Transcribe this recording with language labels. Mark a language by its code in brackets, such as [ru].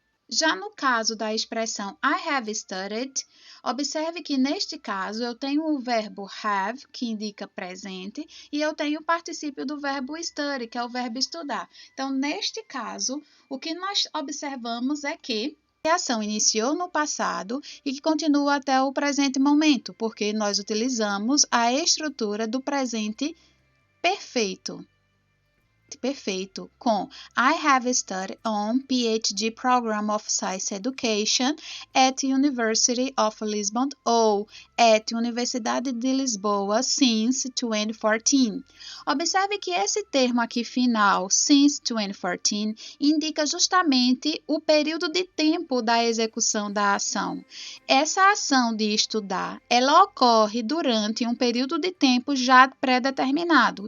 [pt] Já no caso da expressão [en] I have studied, [pt] observe que neste caso eu tenho o verbo have, que indica presente, e eu tenho o particípio do verbo study, que é o verbo estudar. Então, neste caso, o que nós observamos é que a ação iniciou no passado e que continua até o presente momento, porque nós utilizamos a estrutura do presente perfeito. Perfeito com [en] I have studied on PhD Program of Science Education at University of Lisbon ou at Universidade de Lisboa since 2014. [pt] Observe que esse termo aqui final, since 2014, indica justamente o período de tempo da execução da ação. Essa ação de estudar, ela ocorre durante um período de tempo já pré-determinado.